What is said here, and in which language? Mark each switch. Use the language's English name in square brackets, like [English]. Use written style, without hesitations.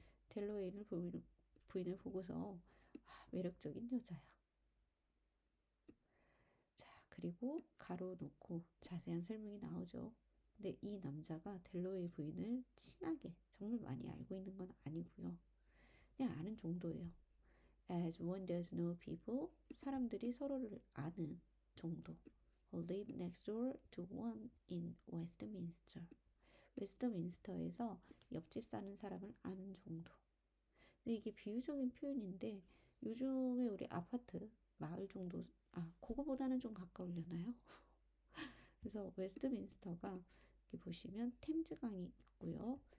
[Korean] 델로웨이를 부인을 보고서 매력적인 여자야. 자, 그리고 가로 놓고 자세한 설명이 나오죠. 근데 이 남자가 델로웨이 부인을 친하게 정말 많이 알고 있는 건 아니고요. 그냥 아는 정도예요. [English] As one does know people, [Korean] 사람들이 서로를 아는 정도. [English] Live next door to one in Westminster. [Korean] 웨스트민스터에서 옆집 사는 사람을 아는 정도. 근데 이게 비유적인 표현인데 요즘에 우리 아파트 마을 정도 그거보다는 좀 가까우려나요? 그래서 웨스트민스터가 이렇게 보시면 템즈강이 있고요.